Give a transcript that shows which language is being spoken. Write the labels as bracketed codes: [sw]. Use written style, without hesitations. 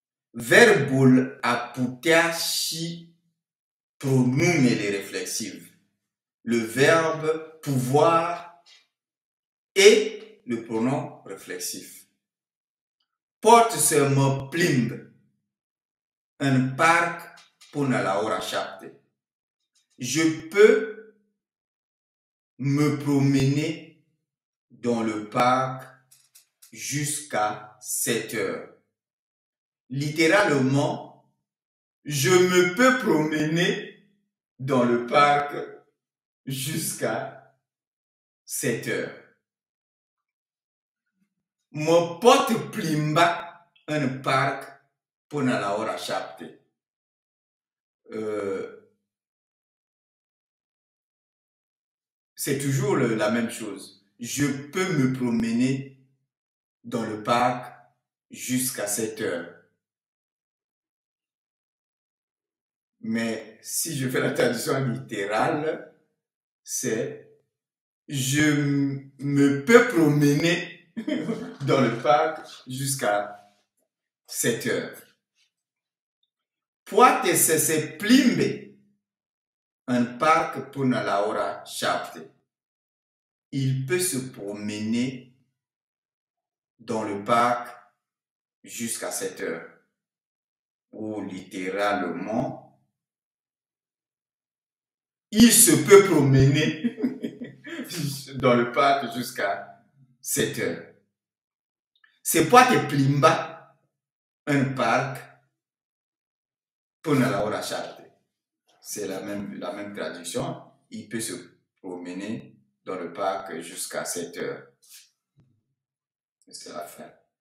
[ro] Verbul a putea și pronumele réflexives. [fr] Le verbe pouvoir et le pronom réflexif. [ro] Pot să mă plimb în parc până la ora 7. [fr] Je peux me promener dans le parc jusqu'à 7 heures. Littéralement, je me peux promener dans le parc jusqu'à 7 heures. [ro] Mă pot plimba în parc până la ora 7. [fr] C'est toujours la même chose. Je peux me promener dans le parc jusqu'à 7 heures. Mais si je fais la traduction littérale, c'est je me peux promener dans le parc jusqu'à 7 heures. [ro] Poate să se plimbe în parc până la ora 7. [fr] Il peut se promener dans le parc jusqu'à 7 heures. Ou littéralement, il se peut promener dans le parc jusqu'à 7 heures. [ro] Se poate plimba în parc până la ora 7. [fr] C'est la même traduction. Il peut se promener dans le parc jusqu'à 7 heures. C'est la fin.